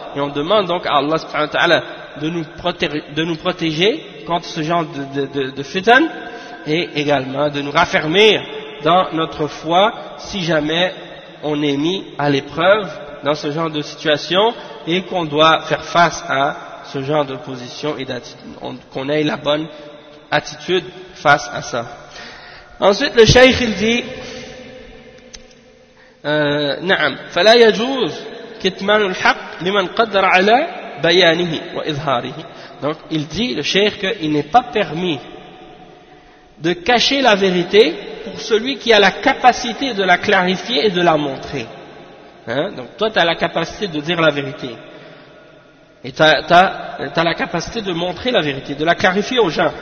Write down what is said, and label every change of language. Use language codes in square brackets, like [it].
[fr] Et on demande donc à Allah subhanahu wa ta'ala de nous protéger contre ce genre de fitan, et également de nous raffermir dans notre foi si jamais on est mis à l'épreuve dans ce genre de situation et qu'on doit faire face à ce genre de position, et qu'on ait la bonne attitude face à ça. Ensuite, le cheikh il dit: [ar] نعم فلا يجوز كتمان الحق لمن قدر على بيانه وإظهاره. [fr] Donc il dit, le cheikh, qu'il n'est pas permis de cacher la vérité pour celui qui a la capacité de la clarifier et de la montrer. Hein? Donc toi, tu as la capacité de dire la vérité et tu as la capacité de montrer la vérité, de la clarifier aux gens.